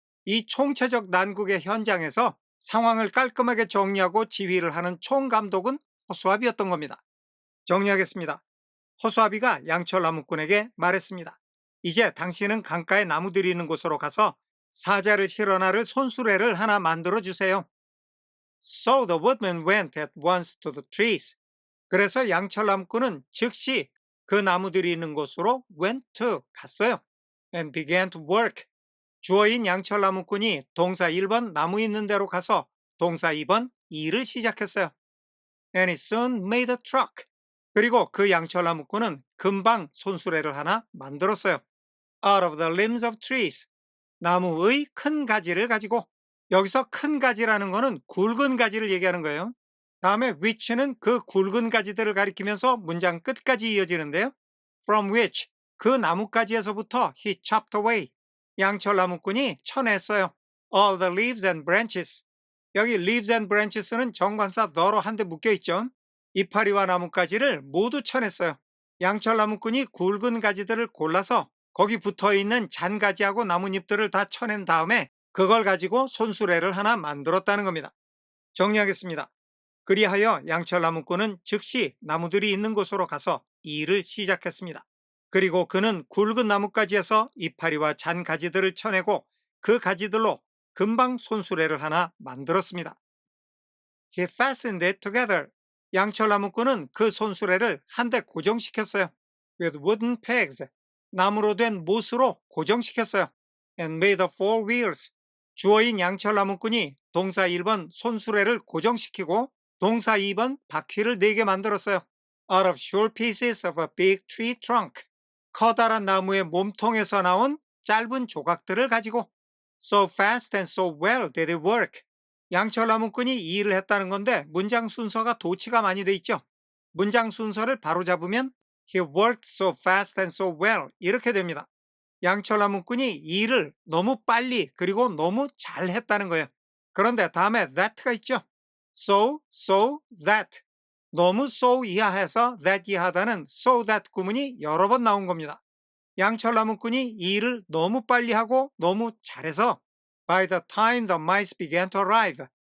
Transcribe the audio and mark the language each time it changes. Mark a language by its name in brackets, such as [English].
[Korean] 이 총체적 난국의 현장에서 상황을 깔끔하게 정리하고 지휘를 하는 총감독은 허수아비였던 겁니다. 정리하겠습니다. 허수아비가 양철나무꾼에게 말했습니다. 이제 당신은 강가에 나무들이 있는 곳으로 가서 사자를 실어 나를 손수레를 하나 만들어 주세요. [English] So the woodman went at once to the trees. [Korean] 그래서 양철나무꾼은 즉시 그 나무들이 있는 곳으로 went to 갔어요. [English] And began to work. [Korean] 주어인 양철나무꾼이 동사 1번 나무 있는 데로 가서 동사 2번 일을 시작했어요. [English] And he soon made a truck. [Korean] 그리고 그 양철나무꾼은 금방 손수레를 하나 만들었어요. [English] Out of the limbs of trees. [Korean] 나무의 큰 가지를 가지고 여기서 큰 가지라는 거는 굵은 가지를 얘기하는 거예요. 다음에 which는 그 굵은 가지들을 가리키면서 문장 끝까지 이어지는데요. [English] From which [Korean] 그 나뭇가지에서부터 [English] he chopped away [Korean] 양철나무꾼이 쳐냈어요. [English] All the leaves and branches. [Korean] 여기 leaves and branches는 정관사 the로 한데 묶여있죠. 이파리와 나뭇가지를 모두 쳐냈어요. 양철나무꾼이 굵은 가지들을 골라서 거기 붙어있는 잔가지하고 나뭇잎들을 다 쳐낸 다음에 그걸 가지고 손수레를 하나 만들었다는 겁니다. 정리하겠습니다. 그리하여 양철나무꾼은 즉시 나무들이 있는 곳으로 가서 일을 시작했습니다. 그리고 그는 굵은 나뭇가지에서 이파리와 잔가지들을 쳐내고 그 가지들로 금방 손수레를 하나 만들었습니다. [English] He fastened it together. [Korean] 양철나무꾼은 그 손수레를 한데 고정시켰어요. [English] With wooden pegs. [Korean] 나무로 된 못으로 고정시켰어요. [English] And made the four wheels. [Korean] 주어인 양철나무꾼이 동사 1번 손수레를 고정시키고 동사 2번 바퀴를 4개 만들었어요. [English] Out of short pieces of a big tree trunk. [Korean] 커다란 나무의 몸통에서 나온 짧은 조각들을 가지고 [English] So fast and so well did it work. [Korean] 양철나무꾼이 이 일을 했다는 건데 문장 순서가 도치가 많이 돼 있죠. 문장 순서를 바로잡으면 [English] He worked so fast and so well [Korean] 이렇게 됩니다. 양철나무꾼이 이 일을 너무 빨리 그리고 너무 잘 했다는 거예요. 그런데 다음에 that가 있죠. [English] So that. [Korean] 너무 so 이하해서 that 이하다는 so that 구문이 여러 번 나온 겁니다. 양철나무꾼이 이 일을 너무 빨리 하고 너무 잘해서 [English] By the time the mice began to arrive.